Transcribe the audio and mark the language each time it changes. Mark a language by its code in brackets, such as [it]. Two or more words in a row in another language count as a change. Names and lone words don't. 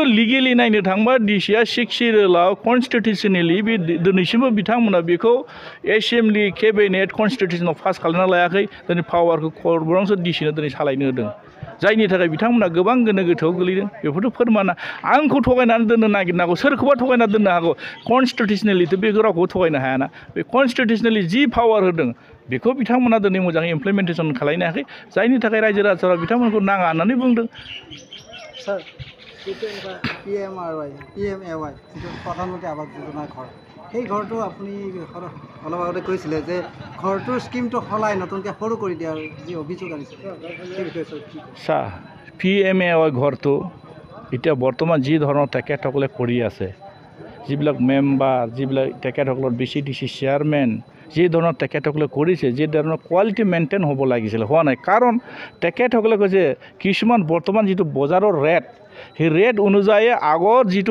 [brx] लिगेलि नायनो थांबा डिसिआ 6 सिरियेलाव कनस्टिटिउसनेलि बे दिनैसिमबो बिथांमोना बेखौ [en] assembly cabinet [brx] कनस्टिटिउसनाव पास खालामना लायाखै दिनै पावारखौ खरबरांसो डिसिनो दिनै सालायनो होदों जायनि थाखाय बिथांमोना गोबां गोनो गोथोआव गोलैदों बेफोरथ' फोरमाना आंखौ थगायनानै दोननो नागिरनांगौ सोरखौबा थगायना दोननो हागौ कनस्टिटिउसनेलिथ' बे रावखौबो थगायनो हायाना बे कनस्टिटिउसनेलि जि पावार होदों बेखौ बिथांमोना दिनै मोजाङै इमप्लिमेन्टेसन खालामनो हायाखै जायनि थाखाय रायजो राजाफ्रा बिथांमोनखौ नाङा होननानै बुंदों [as] স্যার PMAY যিটো প্ৰধানমন্ত্ৰী আৱাস যোজনা ঘৰ সেই ঘৰটো আপুনি অলপ আগতে কৈছিলে যে ঘৰটোৰ স্কিমটো সলাই নতুনকৈ সৰু কৰি দিয়াৰ যি অভিযোগ আনিছে সেই বিষয়ে PMAY ঘৰটো এতিয়া বৰ্তমান যি ধৰণৰ তেখেতসকলে কৰি আছে যিবিলাক মেম্বাৰ যিবিলাক তেখেতসকলৰ BCDC চেয়াৰমেন যি ধৰণৰ তেখেতসকলে কৰিছে যি ধৰণৰ [en] quality maintain [as] হ'ব লাগিছিল হোৱা নাই কাৰণ তেখেতসকলে কৈছে কিছুমান বৰ্তমান যিটো বজাৰৰ ৰেট সেই ৰেট অনুযায়ী আগৰ যিটো